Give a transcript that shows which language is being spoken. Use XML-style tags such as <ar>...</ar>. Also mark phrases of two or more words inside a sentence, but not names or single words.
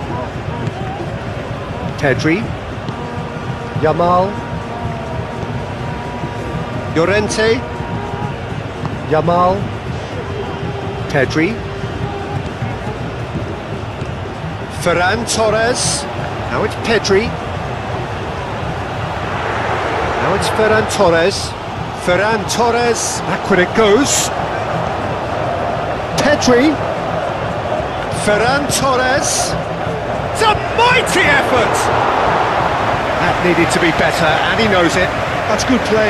<en>Pedri. Yamal. Llorente. Yamal. Pedri. Ferran Torres. Now it's Pedri. Now it's Ferran Torres. Ferran Torres, backward it goes. Pedri. Ferran Torres. It's a mighty effort! That needed to be better, and he knows it. That's good play.</en>